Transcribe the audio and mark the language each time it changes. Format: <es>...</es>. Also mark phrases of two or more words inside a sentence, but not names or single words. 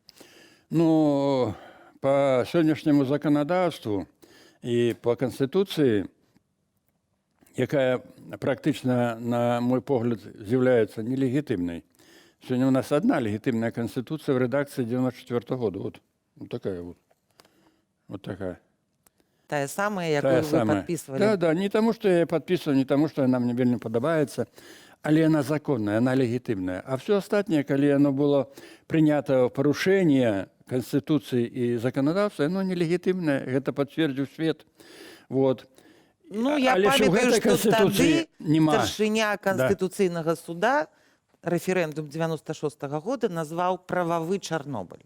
<be>По сённяшняму заканадаўству і по Канстытуцыі, якая практычна, на мой погляд, з'яўляецца нелегітымнай. Сёння у нас одна легітымная Канстытуцыя в рэдакцыі 94 года.</be> <ru>Вот такая вот. Вот такая.</ru> <be>Тая самая, якую вы подписывали. Да, не тому,</be> <ru>что я подписываю,</ru> <be>не тому, что она мне вельмі падабаецца, але она законная, она легітымная. А все астатняе, калі</be> <ru>оно было</ru> <be>прынята в парушэнне Конституцыі і заканадаўства, оно нелегітымнае, гэта пацвердзіў свет. Вот. Я памятаю, што тады старшыня Канстытуцыйнага суда рэферэндум 96-го года назваў прававы Чарнобыль.</be>